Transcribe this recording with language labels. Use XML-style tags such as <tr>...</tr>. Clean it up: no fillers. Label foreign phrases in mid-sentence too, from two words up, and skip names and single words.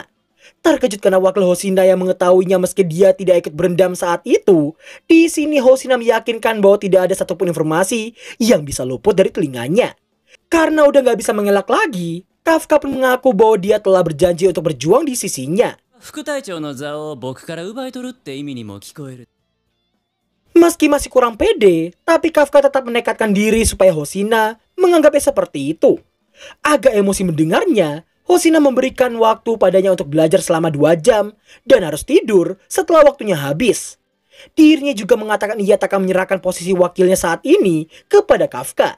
<id>Terkejut karena wakil Hoshina yang mengetahuinya meski dia tidak ikut berendam saat itu, di sini Hoshina meyakinkan bahwa tidak ada satupun informasi yang bisa luput dari telinganya. Karena udah gak bisa mengelak lagi, Kafka pun mengaku bahwa dia telah berjanji untuk berjuang di sisinya.</id> <ja>副隊長の座を僕から奪い取るって意味にも聞こえる。</ja> <id>Meski masih kurang pede, tapi Kafka tetap menekatkan diri supaya Hoshina menganggapnya seperti itu. Agak emosi mendengarnya, Hoshina memberikan waktu padanya untuk belajar selama 2 jam dan harus tidur setelah waktunya habis. Dirinya juga mengatakan ia tak akan menyerahkan posisi wakilnya saat ini kepada Kafka.</id>